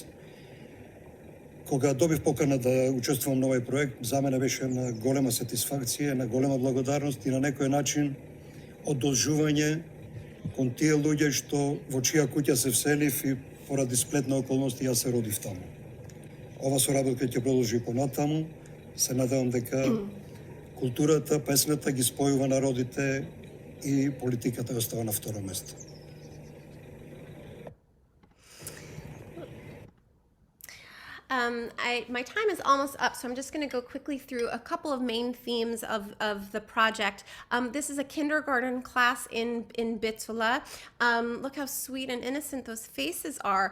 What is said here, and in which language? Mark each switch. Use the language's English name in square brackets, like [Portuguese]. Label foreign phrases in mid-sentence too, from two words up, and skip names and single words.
[Macedonian] Кога добив покана да учествувам на овој проект, за мене беше една голема сатисфакција, една голема благодарност и на некој начин одолжување кон тие луѓе што во чија куќа се вселив и поради сплет на околности јас се родив таму. Ова соработка ќе продолжи понатаму. Се надевам дека културата, песната ги спојува народите и политиката остава на второ место. [English] My time is almost up, so I'm just going to go quickly through a couple of main themes of the project. This is a kindergarten class in Bitsula. Look how sweet and innocent those faces are.